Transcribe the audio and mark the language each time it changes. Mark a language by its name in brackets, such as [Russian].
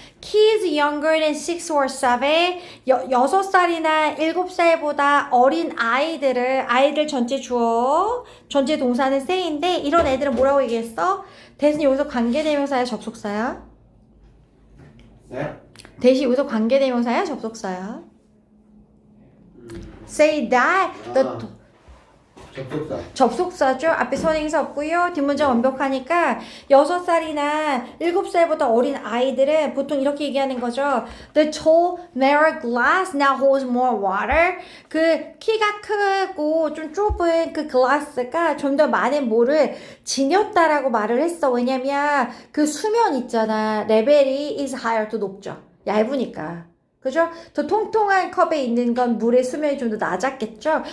[English] Kids younger than 6 or 7, [Korean] 6살이나 7살보다 어린 아이들 전체 주어, 전체 동사는 say인데 이런 애들은 뭐라고 얘기했어? 대신 여기서 관계대명사야, 접속사야? 네? 대신 여기서 관계대명사야, 접속사야? [English] Say that the [Korean] 접속사죠. 앞에 선행사 없고요. 뒷문장 완벽하니까 6살이나 7살보다 어린 아이들은 보통 이렇게 얘기하는 거죠. [English] The tall, narrow glass now holds more water. [Korean] 그 키가 크고 좀 좁은 그 글라스가 좀 더 많은 물을 지녔다라고 말을 했어. 왜냐면 그 수면 있잖아. 레벨이 [English] is higher, [Korean] 더 높죠. 얇으니까. 그죠? 더 통통한 컵에 있는 건 물의 수면이 좀 더 낮았겠죠?